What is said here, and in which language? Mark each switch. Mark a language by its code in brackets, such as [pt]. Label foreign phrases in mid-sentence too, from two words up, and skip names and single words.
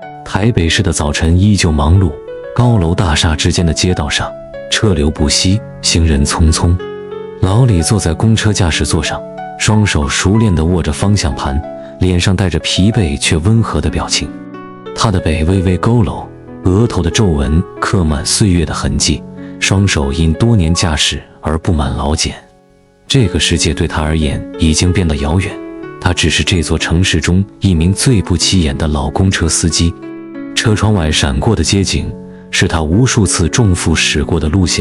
[zh] 台北市的早晨依舊忙碌，高樓大廈之間的街道上，車流不息，行人匆匆。老李坐在公車駕駛座上，双手熟練地握着方向盤，臉上帶着疲惫卻溫和的表情。他的背微微佝偻，額頭的皺紋刻滿歲月的痕跡，雙手因多年駕駛而布滿老繭。這個世界對他而言已經變得遙遠，他只是這座城市中一名最不起眼的老公車司機。車窗外閃過的街景，是他無數次重複駛過的路線。